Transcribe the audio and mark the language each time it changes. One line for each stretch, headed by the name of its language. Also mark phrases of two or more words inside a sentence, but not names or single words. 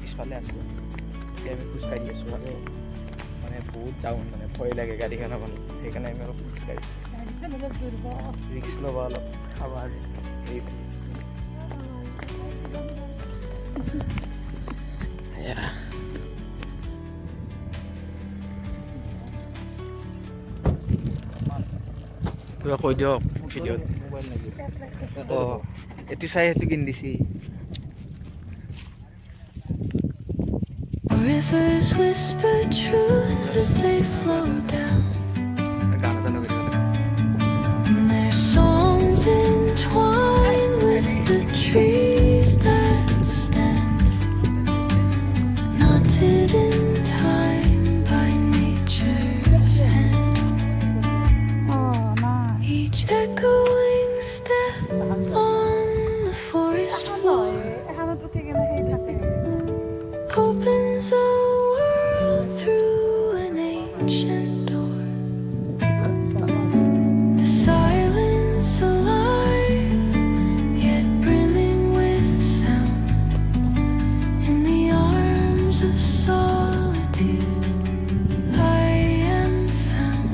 Assamese: পিছফালে আছিলোঁ এতিয়া আমি খোজকাঢ়ি আছোঁ আৰু মানে বহুত ডাউন মানে ভয় লাগে গাড়ীখন অকণ সেইকাৰণে আমি অলপ খোজকাঢ়িছোঁ ৰিক্স ল'ব অলপ খাব আজি এই এয়া কিবা কৈ দিয়ক ভিডিঅ'ত অঁ এইটো চাই সেইটো কিনি দিছি
English: Rivers whisper truth as they flow down.
Assamese: গান এটা লগাই দিব
English: And their songs entwine with the trees that stand, knotted in time by nature's hand. Each echoing step on the forest floor
Assamese: এখানত উঠি কিনে সেই থাকে
English: opens a world through an ancient door. The silence alive, yet brimming with sound. In the arms of solitude, I am found.